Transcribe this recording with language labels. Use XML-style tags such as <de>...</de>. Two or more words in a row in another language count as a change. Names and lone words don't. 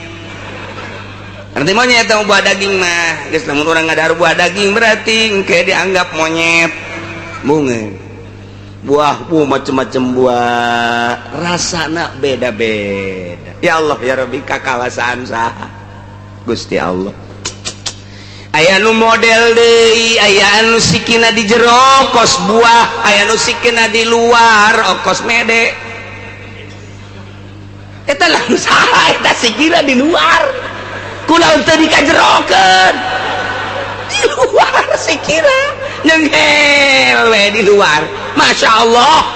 <su>buah daging mah geus lamun urang ngadahar buah daging berarti engke dianggap monyet mungeun buah macam-macam buah rasana beda-beda</su> <ar>يا الله يا رب</ar> <su>kakawasaan saha Gusti Allah aya nu model deui aya anu sikina di jero kos buah aya nu sikina di luar okos mede eta lamun saha eta sikina di luar kunaon teu dikajerokeun di luar sikina nyenghel we di luar</su> <ar>ما شاء الله</ar>